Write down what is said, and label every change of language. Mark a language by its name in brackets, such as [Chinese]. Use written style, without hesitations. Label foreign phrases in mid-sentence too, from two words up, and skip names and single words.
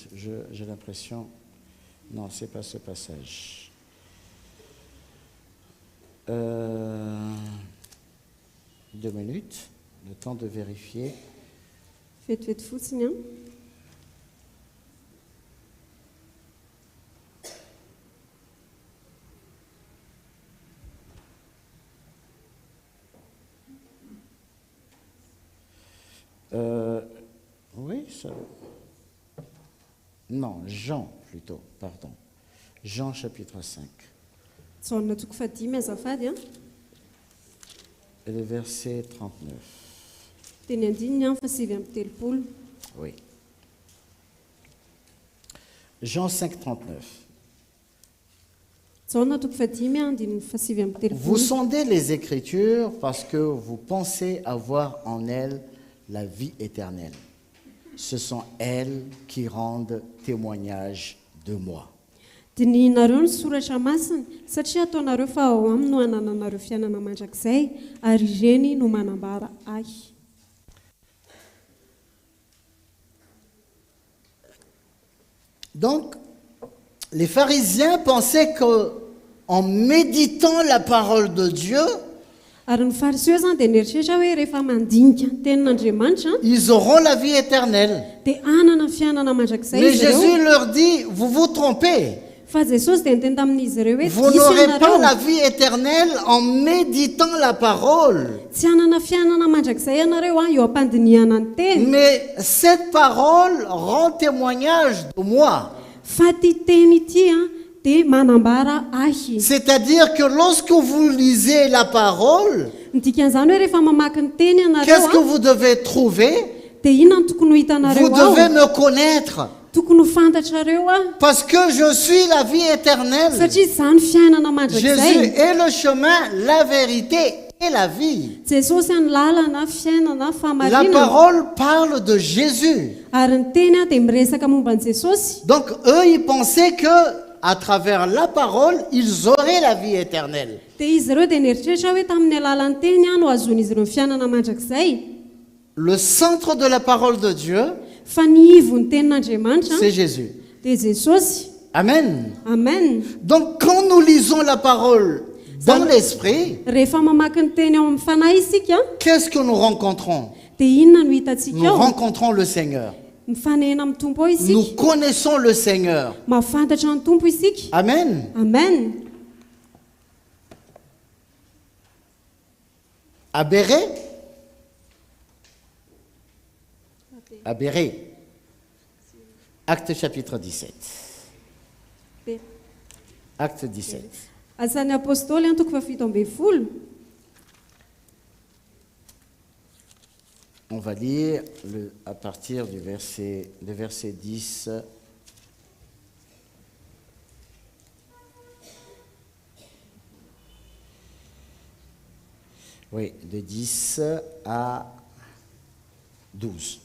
[French] J'ai l'impression... Non, ce n'est pas ce passage. 2 minutes. Le temps de vérifier. [Malagasy] Vetivety fotsiny [French] Oui, ça... Non, Jean plutôt, pardon. Jean chapitre 5. [Malagasy] Jaona 5 azafady [French] Et le verset 39. [Malagasy] Teny andininy 7:30. [French] Oui. Jean 5, 39. [Malagasy] Jaona 5:7:30. [French] Vous sondez les Écritures parce que vous pensez avoir en elles la vie éternelle. Ce sont elles qui rendent témoignage de moi. [Malagasy] Dininareo ny soratra masina satria ataonareo fa ao aminy no hanananareo fiainana mandrakizay ary ireny no manambara ahy. [French] Donc, les pharisiens pensaient qu'en méditant la parole de Dieu, [Malagasy] Ary ny fariseo zany dia nieritreritra hoe rehefa mandinika ny tenin'Andriamanitra [French] ils auront la vie éternelle. [Malagasy] dia hanana fiainana mandrakizay [French] Mais [Malagasy] izy [French] Jésus [Malagasy] ireo. [French] leur dit, vous vous trompez. [Malagasy] Fa Jesosy dia niteny tamin'izy ireo hoe [French] Vous [Malagasy] "Diso [French] n'aurez pas [Malagasy] ianareo, [French] la vie éternelle en méditant la parole. [Malagasy] tsy hanana fiainana mandrakizay ianareo eo am-pandinihana ny teny [French] Mais cette parole rend témoignage de moi. [Malagasy] fa ty teny ity dia manambara ahy." [French] C'est-à-dire que lorsque vous lisez la parole, [Malagasy] Ny dikan'izany hoe rehefa mamaky ny teny [French] qu'est-ce que [Malagasy] ianareo [French] vous devez trouver? [Malagasy] dia inona no tokony ho [French] Vous [Malagasy] hitanareo ao [French] devez me connaître. [Malagasy] tokony ho fantatrareo [French] Parce que je suis la vie éternelle. [Malagasy] satria izany fiainana [French] Jésus [Malagasy] mandrakizay. [French] est le chemin, la vérité et la vie. [Malagasy] Jesosy ny lalana fiainana [French] La [Malagasy] fahamarinana [French] parole parle de Jésus. [Malagasy] ary ny teny dia miresaka momba ny Jesosy. [French] Donc eux, ils pensaient que à travers la parole, ils auraient la vie éternelle. [Malagasy] Dia izy ireo dia nieritreritra hoe tamin'ny alalan'ny teny no azoan'izy ireo ny fiainana mandrakizay. [French] Le centre de la parole de Dieu, [Malagasy] Fa ny ivon'ny tenin'Andriamanitra [French] c'est Jésus. [Malagasy] dia Jesosy. [French] Amen. [Malagasy] Amen. [French] Donc quand nous lisons la parole dans l'esprit, [Malagasy] Rehefa mamaky ny teny ao amin'ny fanahy isika [French] qu'est-ce que nous rencontrons? [Malagasy] dia inona no hitantsika [French] Nous [Malagasy] ao? [French] rencontrons le Seigneur. [Malagasy] Mifanena amin'ny tompo ao [French] Nous [Malagasy] isika. [French] connaissons le Seigneur. [Malagasy] Mahafantatra ny tompo isika. [French] Amen. [Malagasy] Amen. [French] À Béret, Acte chapitre 17. Acte 17. [Malagasy] Asan'ny apôstôly 17. [French] On va lire à partir du verset 10. Oui, de 10 à 12.